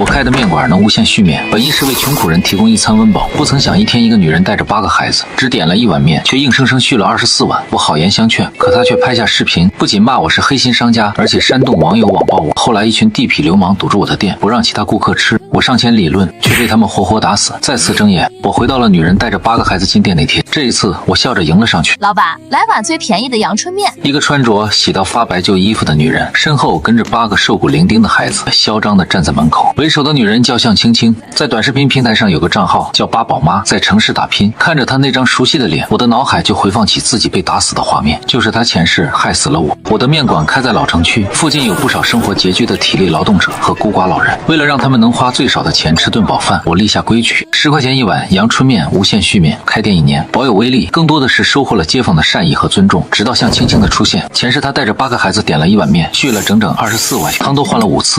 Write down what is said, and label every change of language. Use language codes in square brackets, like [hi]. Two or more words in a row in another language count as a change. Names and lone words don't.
[zh] 開的麵館能無限續麵，本意是為窮苦人提供一餐溫飽，不曾想一天一個女人帶着8個孩子，只點了1碗麵，卻硬生生續了24碗。我好言相勸，可她卻拍下視頻，不僅罵我是黑心商家，而且煽動網友網暴我。後來一群地痞流氓堵住我的店，不讓其他顧客吃，我上前理論，卻被他們活活打死。再次睜眼，我回到了女人帶着8個孩子進店那天。這一次，我笑着迎了上去。老板，來碗最便宜的陽春麵。一個穿着洗到發白舊衣服的女人，身後跟着8個瘦骨伶仃的孩子，囂張地站在門口。為首的女人叫向青青，在短視頻平台上有個賬號叫八寶媽，在城市打拼。看着她那張熟悉的臉，我的腦海就回放起自己被打死的畫面，就是她前世害死了我。我的麵館開在老城區，附近有不少生活拮據的體力勞動者和孤寡老人。為了讓他們能花最少的錢吃頓飽飯，我立下規矩：10塊錢一碗陽春麵，無限續麵。開店1年，保有威力，更多的是收穫了街坊的善意和尊重。直到向青青的出現，前世她帶着8個孩子点了1碗麵，續了整整24碗，湯都換了5次。